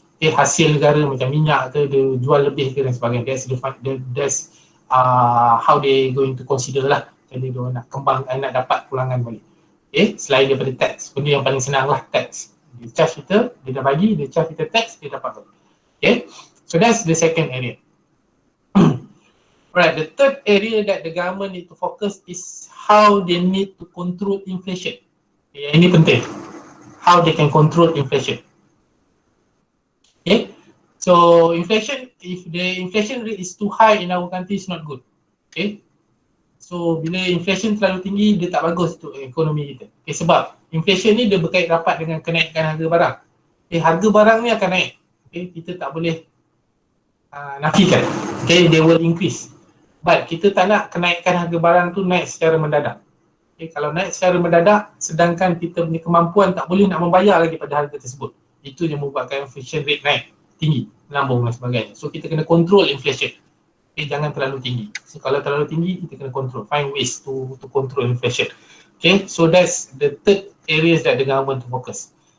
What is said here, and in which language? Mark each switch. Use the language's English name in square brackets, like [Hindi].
[Malay] Okay, hasil negara macam minyak ke, dia jual lebih ke dan sebagainya. [English] That's how they going to consider lah. [Malay] Jadi dia nak kembangkan, nak dapat pulangan balik. Okay, selain daripada tax, benda yang paling senang lah tax. Dia charge kita, dia dah bagi, dia charge kita tax, dia dapat balik. [English] Okay, so that's the second area. Alright, the third area that the government need to focus is how they need to control inflation. Okay, [Malay] ini penting. [English] How they can control inflation. Okay, so inflation, if the inflation rate is too high in our country, it's not good. [Malay] Okay, so bila inflation terlalu tinggi, dia tak bagus untuk ekonomi kita. Okay, sebab inflation ni dia berkait rapat dengan kenaikan harga barang. Okay, harga barang ni akan naik. Okay, kita tak boleh nafikan. [English] Okay, they will increase. [Malay] But kita tak nak kenaikan harga barang tu naik secara mendadak. Okay, kalau naik secara mendadak, sedangkan kita punya kemampuan tak boleh nak membayar lagi pada harga tersebut. Itu yang membuatkan inflation rate naik tinggi, melambung dan sebagainya. So kita kena control inflation. Okay, jangan terlalu tinggi. So kalau terlalu tinggi, kita kena control. [English] Find ways to control inflation. Okay, so that's the third areas that the government to focus.